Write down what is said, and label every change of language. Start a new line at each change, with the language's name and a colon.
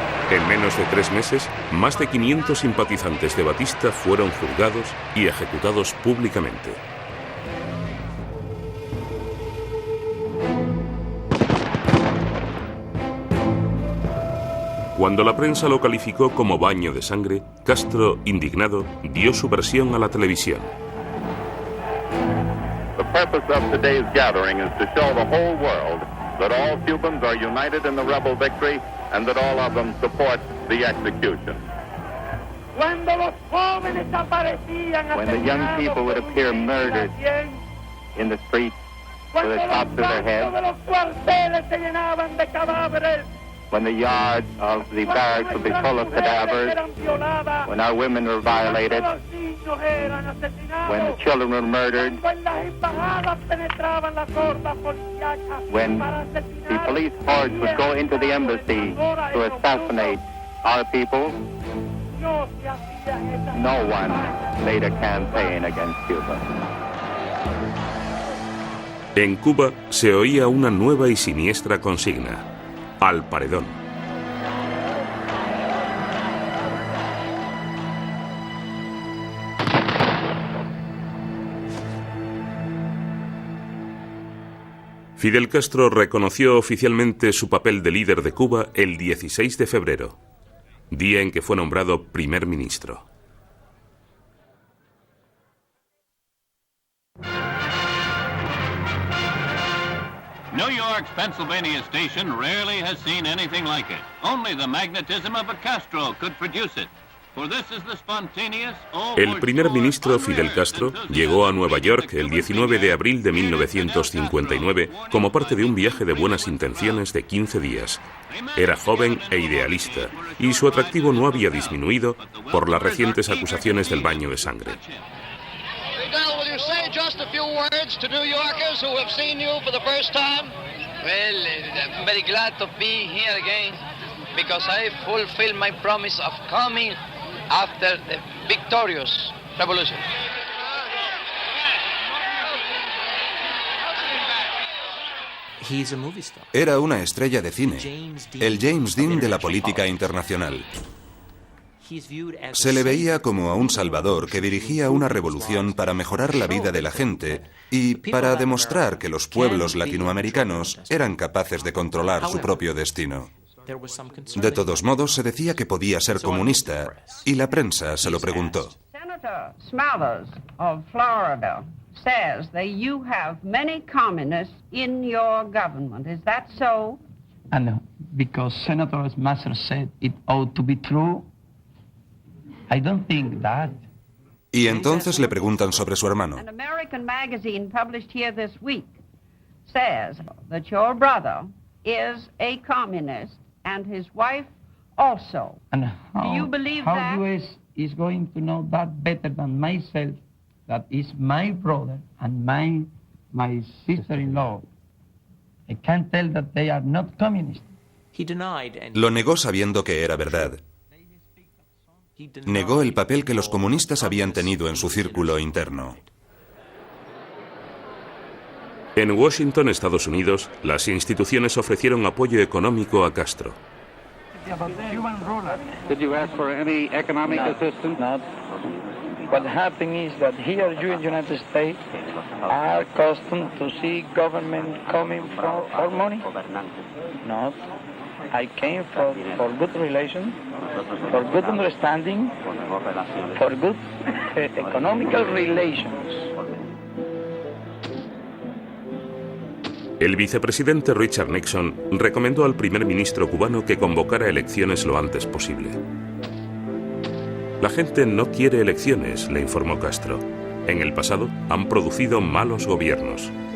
Spanish: En menos de 3 meses, más de 500 simpatizantes de Batista fueron juzgados y ejecutados públicamente. Cuando la prensa lo calificó como baño de sangre, Castro, indignado, dio su versión a la televisión.
English: The purpose of today's gathering is to show the whole world that all Cubans are united in the rebel victory and that all of them support the execution. When the young people would appear murdered in the streets with the tops of their heads, when the yards of the barracks would be full of cadavers, when our women were violated, when the children were murdered, when the police hordes would go into the embassy to assassinate our people, no one made a campaign against Cuba.
Spanish: En Cuba se oía una nueva y siniestra consigna: al paredón. Fidel Castro reconoció oficialmente su papel de líder de Cuba el 16 de febrero, día en que fue nombrado primer ministro.
English: New York's Pennsylvania station rarely has seen anything like it. Only the magnetism of a Castro could produce it. For this is the spontaneous,
Spanish: El primer ministro Fidel Castro llegó a Nueva York el 19 de abril de 1959 como parte de un viaje de buenas intenciones de 15 días. Era joven e idealista, y su atractivo no había disminuido por las recientes acusaciones del baño de sangre.
English: Fidel, will you say just a few words to New Yorkers who have seen you for the first time? Well, I'm very glad to be here again because I fulfilled my promise of coming after the victorious revolution.
Spanish: Era una estrella de cine, el James Dean de la política internacional. Se le veía como a un salvador que dirigía una revolución para mejorar la vida de la gente y para demostrar que los pueblos latinoamericanos eran capaces de controlar su propio destino. De todos modos, se decía que podía ser comunista y la prensa se lo preguntó.
English: Senator Smathers of Florida says that you have many communists in your government. Is that so? And because Senator Smathers said it ought to be true, I don't think that.
Spanish: Y entonces le preguntan sobre su hermano.
English: An American magazine published here this week says that your brother is a communist and his wife also. And Do you believe how that? US is going to know that better than myself? That is my brother and my sister-in-law. I can't tell that they are not communist.
Spanish: Lo negó sabiendo que era verdad. Negó el papel que los comunistas habían tenido en su círculo interno. En Washington, Estados Unidos, las instituciones ofrecieron apoyo económico a Castro.
English: Did you ask for any economic assistance? Not. What happened is that here you in the United States are accustomed to see government coming for money. Not. I came for good relations, for good understanding, for good economical relations.
Spanish: El vicepresidente Richard Nixon recomendó al primer ministro cubano que convocara elecciones lo antes posible. La gente no quiere elecciones, le informó Castro. En el pasado han producido malos gobiernos.